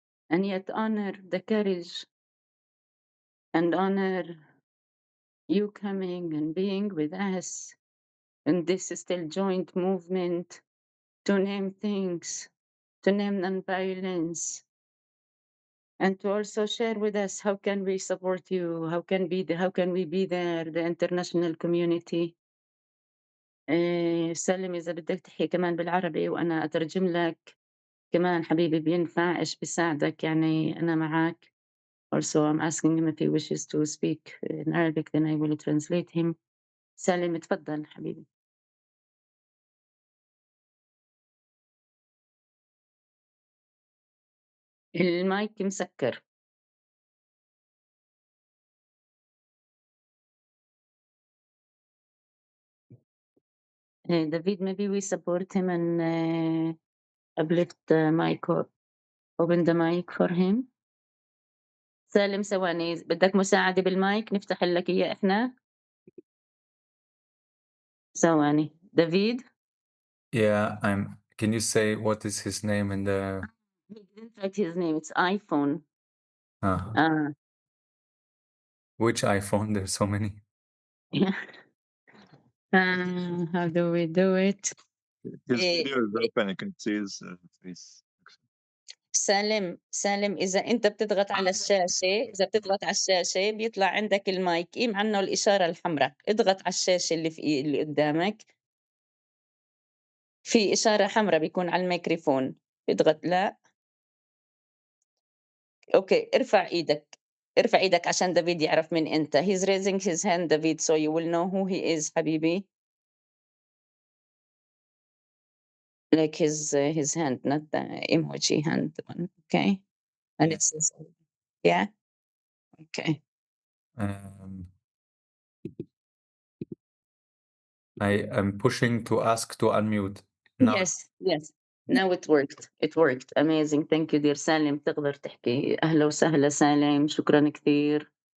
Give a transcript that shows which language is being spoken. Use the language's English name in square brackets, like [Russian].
[English] And yet honor the courage and honor you coming and being with us in this still joint movement to name things, to name nonviolence, and to also share with us how can we support you, how can we be there, the international community. [Arabic] سلم إذا بدك تحكي كمان بالعربي وأنا أترجم لك كمان حبيبي بينفع إيش بيساعدك يعني أنا معك. [English] Also, I'm asking him if he wishes to speak in Arabic, then I will translate him. [Arabic] سالم اتفضل حبيبي. المايك مسكر. [English] David, maybe we support him and uplift the mic or open the mic for him. [Arabic] سالم ثواني بدك مساعدة بالمايك نفتح لك إياه إحنا. ثواني. David? [English] Yeah, can you say what is his name in the... He didn't write his name, it's iPhone. Which iPhone? There's so many. Yeah. How do we do it? his video is open. You can see his face. [Arabic] سالم إذا أنت بتضغط على الشاشة بتضغط على الشاشة بيطلع عندك المايك قيم عنه الإشارة الحمراء اضغط على الشاشة اللي قدامك في إشارة حمراء بيكون على الميكروفون اضغط لا أوكي ارفع إيدك عشان دافيد يعرف من أنت. [English] He's raising his hand David so you will know who he is حبيبي. Like his hand not the emoji hand one. Okay. And Yeah. it says yeah. Okay. I am pushing to ask to unmute. Now. Yes. Now it worked. It worked. Amazing. Thank you dear سالم [Arabic] تقدر تحكي. أهلا وسهلا سالم شكرا كثير.